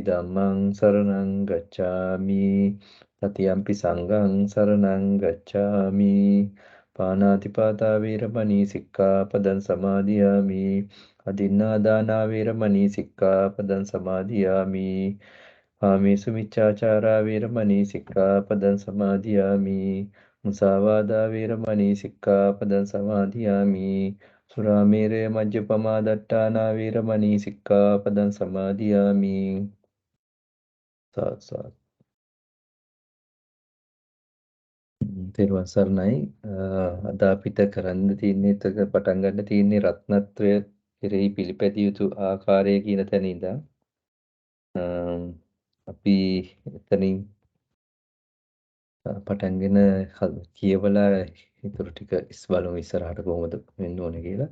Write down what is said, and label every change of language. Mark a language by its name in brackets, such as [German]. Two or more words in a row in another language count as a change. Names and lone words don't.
[Pali] ධම්මං සරණං ගච්ඡාමි තතියම්පි සංඝං සරණං ගච්ඡාමි පාණාතිපාතා වේරමණී සික්ඛාපදං සමාදියාමි අදින්නාදානා වේරමණී සික්ඛාපදං සමාදියාමි ආමේසු මිච්ඡාචාරා වේරමණී සික්ඛාපදං සමාදියාමි මුසාවාදා වේරමණී සික්ඛාපදං සමාදියාමි සුරාමේරය මජ්ජපමා දට්ඨානා වේරමණී සික්ඛාපදං සමාදියාමි [Sinhala] සාත් තෙරුවන් සරණයි අද අපිට කරන්න තියෙන්නේ පටන් ගන්න තියෙන්නේ රත්නත්‍රය කෙරෙහි පිළිපැදිය යුතු ආකාරය කියන තැන ඉඳන් අපි එතනින් පටන්ගෙන කියවලා ඊටු ටික බලමු ඉස්සරහට කොහොමද වෙන්න ඕනේ කියලා.